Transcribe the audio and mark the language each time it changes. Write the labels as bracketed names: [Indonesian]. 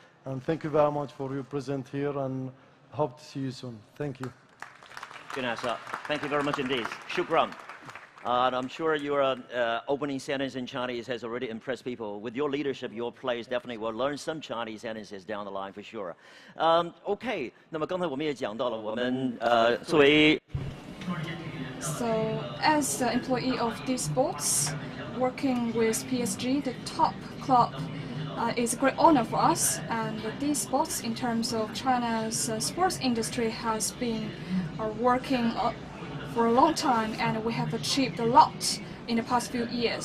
[English] And thank you very much for your presence here, and hope to see you soon. Thank you. Nasser, thank you very much indeed. Shukran. And I'm sure your opening sentence in Chinese has already impressed people. With your leadership, your players definitely will learn some Chinese sentences down the line for sure. [Chinese] OK， 那么刚才我们也讲到了，我们作为 [English] So, as the employee of DDMC, working with PSG, the top club, is a great honor for us. And DDMC, in terms of China's sports industry, has been working for a long time, and we have achieved a lot in the past few years.